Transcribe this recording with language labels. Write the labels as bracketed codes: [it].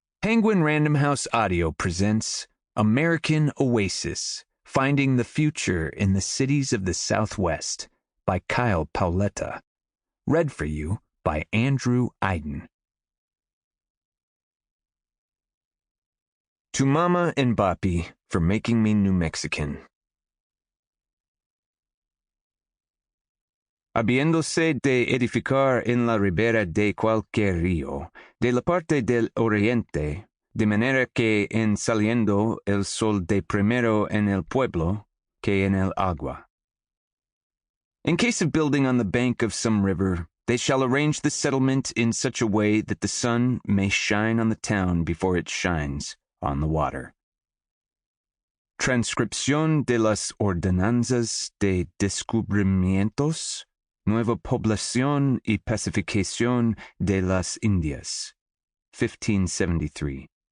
[en] Penguin Random House Audio presents American Oasis, Finding the Future in the Cities of the Southwest by Kyle Paoletta. Read for you by Andrew Iden. To Mama and Papi for making me New Mexican. [es] Habiéndose de edificar en la ribera de cualquier río, de la parte del oriente, de manera que en saliendo el sol de primero en el pueblo que en el agua. [en] In case of building on the bank of some river, they shall arrange the settlement in such a way that the sun may shine on the town before it shines on the water. [es] Transcripción de las ordenanzas de descubrimientos, Nueva Población y Pacificación de las Indias, 1573.